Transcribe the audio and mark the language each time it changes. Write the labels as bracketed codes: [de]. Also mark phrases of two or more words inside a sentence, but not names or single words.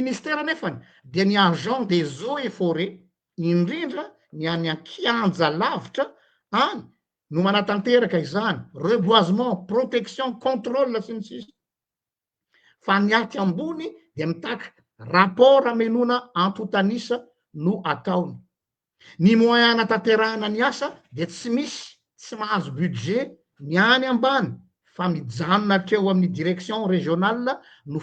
[mg] ministère nefany de ny [fr] agent des eaux et forêt [mg] indrindra ny any ankianja lavitra any no manatanteraka izany [fr] reboisement protection contrôle [mg] sy ny sisa fa ny aty ambony de mitaky rapport amenona antotanisa no ataony ny moyen natanterahana ny asa de tsy misy tsy mahazo budget ny any ambany fa mijanona hatreo amin'ny [fr] direction régionale [mg] no